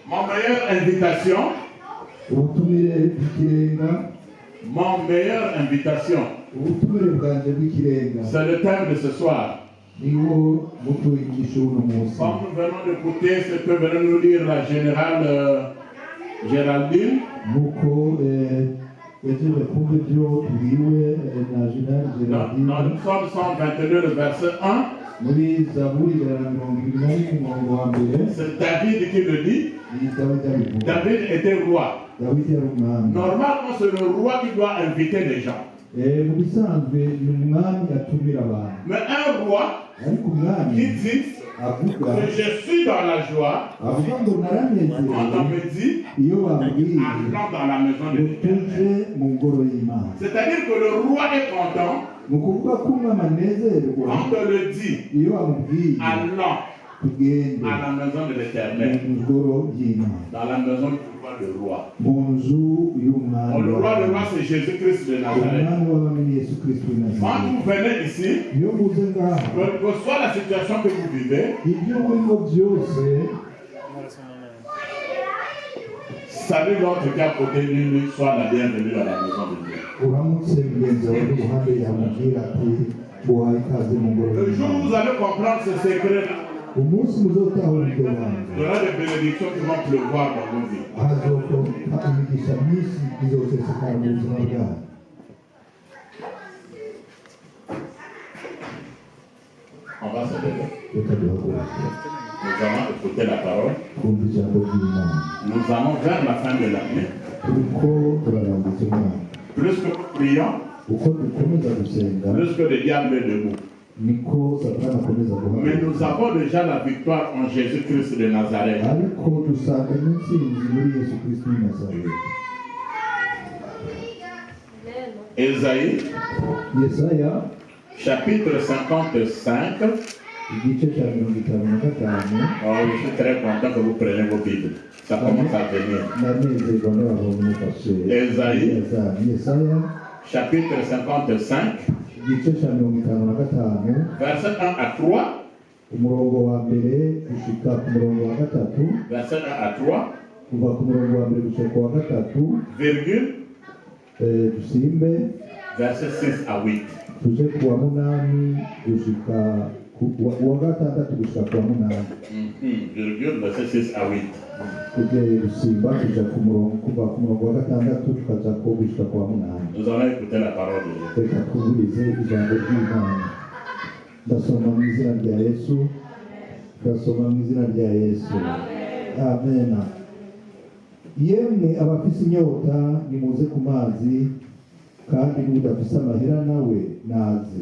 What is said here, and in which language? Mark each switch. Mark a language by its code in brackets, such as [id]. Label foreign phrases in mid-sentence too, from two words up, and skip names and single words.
[fr] meilleure invitation. [rn] ubutumire bw'ikirenga [fr] Mon meilleure invitation. [rn] ubutumire bwanje bw'ikirenga [fr] C'est le thème de ce soir. [rn] niwo muto w'inyigisho w'uno munsi. [fr] Comme nous venons d'écouter ce que venait nous lire la générale Géraldine, [rn] nk'uko yagiye kumva ibyo tubwiwe na Jenerali [fr] dans Gerardine le psaume 122, le verset 1, [rn] muri Zaburi ya 21 umurongo wa mbere, [fr] c'est David qui le dit. [rn] ni Dawidi abivuga. [fr] David était roi. [rn] Dawidi yari umwami. [fr] Normalement, c'est le roi qui doit inviter les gens. [rn] Mu bisanzwe ni umwami atumira abantu, [fr] Mais un roi [rn] ariko umwami [fr] qui dit [rn] avuga [fr] que je suis dans la joie, [rn] avuga ngo [fr] quand on [rn] naranezerewe [fr] me dit, [rn] iyo bambwiye [fr] allons dans la maison de [rn] ngo [fr] l'Éternel. [rn] tuje mu ngoro y'Imana. [fr] C'est-à-dire que le roi est content [rn] ni ukuvuga ko umwami anezerwa [fr] quand on le dit, [rn] iyo bamubwiye [fr] allons [rn] tugende [fr] à la maison de l'Éternel, [rn] mu ngoro y'Imana, [fr] dans la maison du roi le roi. [rn] mu nzu y'umwami. [fr] Le roi c'est Jésus-Christ de Nazareth. [rn] umwami w'abami ni Yesu Kristo w'i [fr] Quand [rn] Nazareti. [fr] vous venez ici, [rn] iyo muze ngaha [fr] quelle que soit la situation que vous vivez, [rn] ibyo murimo byose, [fr] salut l'autre qui est à côté de lui, soit la bienvenue dans la maison de Dieu. [rn] uramutse mugenzi wawe iruhande yamubwira ati uhaye ikaze mu ngoro [fr] Le jour où [rn] y'Imana. [fr] vous allez comprendre ce secret-là, [rn] umunsi muzotahura ibyo [fr] il [rn] bantu, [fr] y aura des bénédictions qui vont pleuvoir dans nos vies. [rn] hazoka imigisha myinshi izosesekara mu buzima bwanyu. [fr] On va se lever. [rn] Reka duhaguruke [fr] Nous allons écouter la parole. [rn] twumve ijambo ry'Imana. [fr] Nous allons vers la fin de l'année. [rn] turiko turarambutsa umwaka, [fr] Plus que nous prions, [rn] uko dukomeza gusenga [fr] plus que le diable est debout. [rn] niko satani akomeza [fr] Mais [rn] guhagarara, [fr] nous avons déjà la victoire en Jésus-Christ de Nazareth. [rn] ariko dusanga n'intsinzi muri Yesu Kristo w'i Nazareti. [fr] Ésaïe, [rn] Yesaya [fr] chapitre 55. [rn] igice cya 55. [fr] Oh, je suis très content que vous preniez vos Bibles. Ça commence à venir. [rn] nanezerwa n'abantu mufashe Esayi. Yesaya [fr] Chapitre 55, [rn] igice cya 55 [fr] verset 1 à 3. [rn] umurongo wa mbere gushika ku murongo wa gatatu, [fr] Verset 1 à 3, [rn] kuva ku murongo wa mbere gushika ku wa gatatu, [fr] virgule, [rn] dusimbe [fr] verset 6 à 8. [rn] tuje ku wa munani gushika wa gatandatu gushika ku wa munani, [fr] Virgule, verset 6 à 8. [rn] tuje gusimba kuja ku murongo kuva ku murongo wa gatandatu tukaja ko gushika ku wa munani. [fr] Nous allons écouter la parole de Dieu. [rn] Reka twumvirize ijambo ry'Imana. Ndasoma mu izina rya Yesu, ndasoma mu izina rya Yesu. Amen. Yemwe abafise inyota nimuze ku mazi, kandi n'udafise amahera nawe naze.